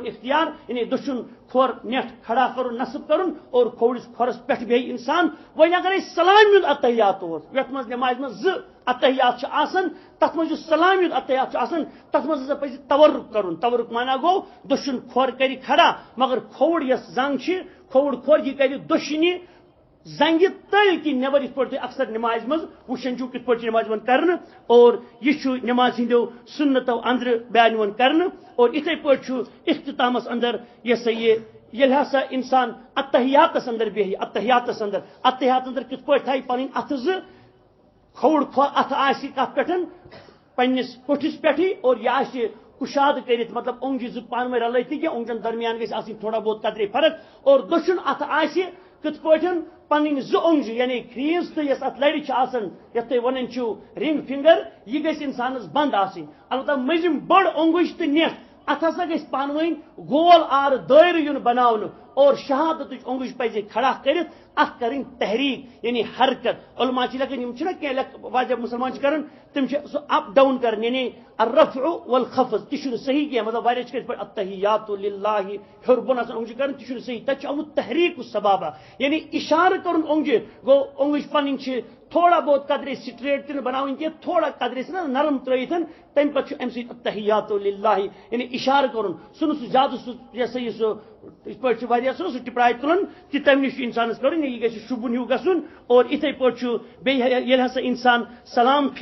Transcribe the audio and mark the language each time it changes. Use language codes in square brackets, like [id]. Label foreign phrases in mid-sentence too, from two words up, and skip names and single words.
[ks] اختیار یعنی دچھن کھور نیٹ کھڑا کرُن نصب کرُن اور کھوڑس کھورس پٮ۪ٹھ بیہہِ انسان وۄنۍ اگر سلام ہُنٛد اتحیات اوس یتھ مز نماز مز زٕ اتحیات آسان تت مز سلام ہُنٛد اتحیات آسان تت مز ہسا پزِ تورک کرُن تورک مانا گوٚو دچھن کھور کرِ کھڑا مگر کھوڑ یس زنگ چھ کھوڑ کھور یہ کرِ دشنہِ زنگہ تل کی نبر یہ پہ اکثر نماز مز وچن چھو کت پہ نماز کرنے اور یہ نماز ہندو سنتو اندر بیان کرنے اور اتھے پہ اختتامس اندر یہ سا یل ہسا انسان اتحیاتس اندر بیہی اتحیاتس اندر کت پہ تھائی پن اتھ کھوڑ اتھ آس کت پہ پنس کوٹھس پہ اور یہ آس کشاد کرت مطلب اونگج زٕ پانوے رلائت کی اونگجن درمیان گژھِ آسٕنۍ تھوڑا بہت قدرے فرق اور دچھن اتھ آس کت پٲٹھۍ پنٕنۍ زٕ اونگجہِ یعنی کھریٖز تہٕ یۄس اتھ لڑِ چھِ آسان یتھ تُہۍ ونان چھِو [en] ring finger [ks] یہ گژھِ انسانس بند آسٕنۍ البتہ مٔنٛزِم بٔڑ اونگج تہٕ نٮ۪ٹ اتھ ہسا گژھِ پانوٲنۍ گول آر دٲیرٕ یُن بناونہٕ اور شہادتٕچ اونگج پزِ کھڑا کرتھ اتھ کرٕنۍ تحریک یعنی حرکت علماء لکھن یم چھنا کینٛہہ واریاہ مسلمان کران تم سُہ [en] up down [ks] کران یعنی [ar] الرفع والخفض [ks] تہ چھُنہٕ صحیح کینٛہہ مطلب واریاہ چھِ پٲٹھۍ التحیات للہ ہیوٚر بۄن آسان اونگجہِ کران تہ چھُنہٕ صحیح تتہِ چھُ آمُت [ar] تحریک السبابہ [ks] یعنی اشارٕ کرُن اونگجہِ گوٚو اونگج پنٕنۍ چھِ تھوڑا بہت قدرے سٹریٹ تہ بناوٕنۍ کینٛہہ تھوڑا قدرے نرم ترٲیِتھ تمہِ پتہٕ چھُ امہِ سۭتۍ [ar] التحیات للہ [ks] یعنی اشارٕ کرُن سُہ نہٕ سُہ زیادٕ سُہ یہ سا یہ سُہ یِتھ پٲٹھۍ چھُ واریاہ سُہ ٹپراے تُلان تہِ تمہِ نِش چھُ انسانس کرُن یہِ گژھِ شوٗبوُن ہیوٗ گژھُن اور یِتھے پٲٹھۍ چھُ بیٚیہِ ییٚلہِ ہسا انسان سلام